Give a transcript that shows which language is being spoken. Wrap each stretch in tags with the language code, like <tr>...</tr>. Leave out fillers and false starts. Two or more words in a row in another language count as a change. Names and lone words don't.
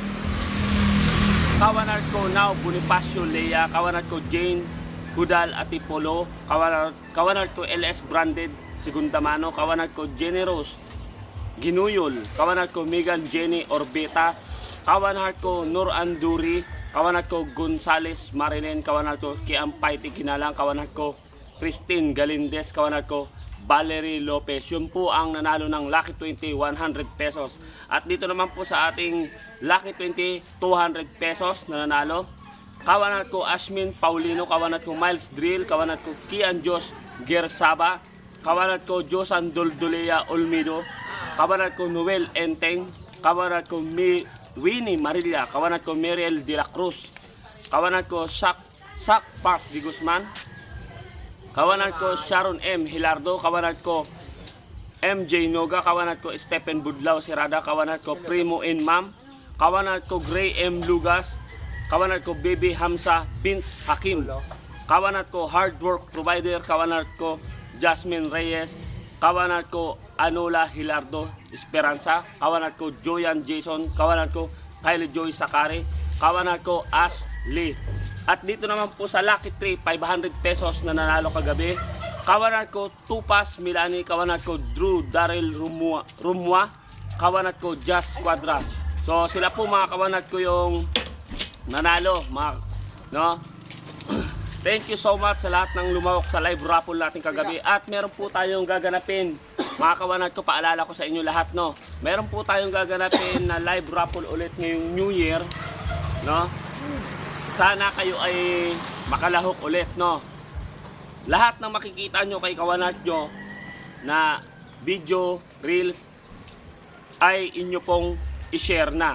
<tl>kawanhart ko Now Bonifacio Lea, kawanhart ko Jane Hudal Atipolo, kawanhart ko LS Branded Segundamano, kawanhart ko Generous Ginuyol, kawanhart ko Megan Jenny Orbeta, kawanhart ko Nur Anduri, kawanhart ko Gonzales Marilyn, kawanhart ko Kiampayti Kinalang, kawanhart ko Christine Galindez, kawanhart ko Valerie Lopez. Yun po ang nanalo ng Lucky 20, 100 pesos. At dito naman po sa ating Lucky 20, 200 pesos na nanalo, kawanhart ko Asmin Paulino, kawanhart ko Miles Drill, kawanhart ko Kian Jos Gersaba, kawanhart ko Josan Doldolea Olmido, kawanhart ko Noel Enteng, kawanhart ko Winnie Marilla, kawanhart ko Meriel de la Cruz, kawanhart ko Sak Park Di Guzman, kawanhart ko Sharon M. Hilardo, kawanhart ko MJ Noga, kawanhart ko Stephen Budlaw Serada, kawanhart ko Primo N. Mam, kawanhart ko Gray M. Lugas, kawanhart ko Baby Hamza Bint Hakim, kawanhart ko Hard Work Provider, kawanhart ko Jasmine Reyes, kawanhart ko Anola Hilardo Esperanza, kawanhart ko Joyan Jason, kawanhart ko Kylie Joy Sakari, kawanhart ko Ash Lee. At dito naman po sa Lucky 3, 500 pesos na nanalo kagabi, kawanhart ko Tupas Milani, kawanhart ko Drew Daryl Rumwa, kawanhart ko Jazz Quadra. So sila po mga kawanhart ko yung nanalo, no?</tl> <en>Thank you so much</en> <tl>sa lahat ng lumawak sa</tl> <en>live raffle</en> <tl>natin kagabi. At meron po tayong gaganapin, mga kawanhart ko, paalala ko sa inyo lahat, no. Meron po tayong gaganapin na</tl> <en>live raffle</en> <tl>ulit ngayong New Year, no. Sana kayo ay makalahok ulit, no. Lahat ng makikita nyo kay kawanhart nyo na video, reels, ay inyo pong i-share na.</tl>